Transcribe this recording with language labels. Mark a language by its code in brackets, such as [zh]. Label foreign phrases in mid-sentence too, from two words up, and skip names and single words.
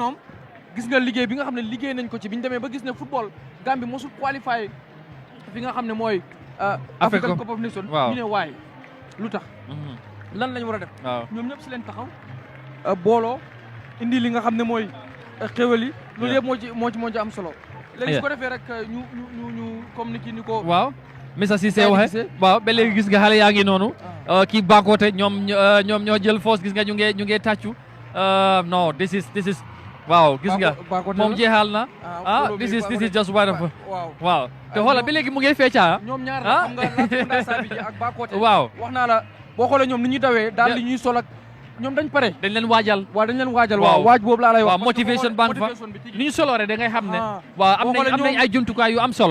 [wo] ñoom gis nga liggéey bi nga xam ne liggéey nañ ko ci bi ñu demee ba gis ne football Gambie mosul qualifié fi nga xam ne mooy African Cup of Nations ñu ne waaye lu tax lan lañ war a def ñoom ñëpp si leen taxaw booloo indi li nga xam ne mooy xéwal yi loolu yëpp moo ci am solo léegi su ko defee rek ñu comme ni ko waaw Mr Cissé waxe waaw ba léegi gis nga xale yaa ngi noonu kii Bakoteh ñoom ñoo jël force gis nga ñu ngee tàccu non [en] this is [wo] waaw gis nga moom jeexal na [en] this is just wonderful [wo] waaw te xoolal ba léegi mu ngi fecca ñoom ñaar xam nga Latrikunda Sabiji ak Bakoteh waaw wax naa la boo xoolee ñoom ni ñuy dawee daal li ñuy sol ak ñoom dañ pare dañ leen waajal waaw waaj boobu laa lay wax [en] motivation bank [wo] fa ni ñu solo rek da ngay xam ne waaw am nañ ay jumtukaay yu am solo